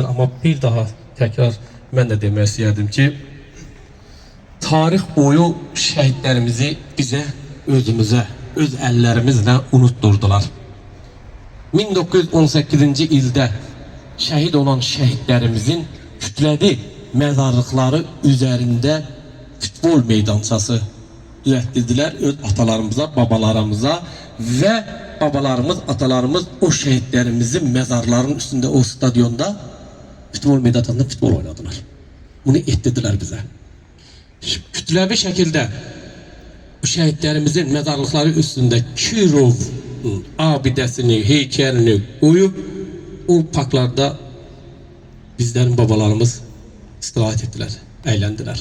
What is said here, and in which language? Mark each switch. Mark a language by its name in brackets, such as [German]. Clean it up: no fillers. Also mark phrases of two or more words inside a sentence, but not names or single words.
[Azerbaijani] Amma bir daha təkrar mən də demək istəyərdim ki, tarix boyu şəhidlərimizi bizə, özümüzə, öz əllərimizlə unutturdular. 1918-ci ildə şəhid olan şəhidlərimizin kütləvi məzarlıqları üzərində futbol meydançası [Turkish] düzelttirdiler öz atalarımıza, babalarımıza ve babalarımız, atalarımız o şehitlerimizin mezarlarının üstünde o stadyonda futbol meydanında futbol oynadılar. Bunu ettirdiler bize. Kütlevi şekilde bu şehitlerimizin mezarlıkları üstünde Kirov abidesini, heykelini koyup o parklarda bizlerin babalarımız istirahat ettiler, eğlendiler.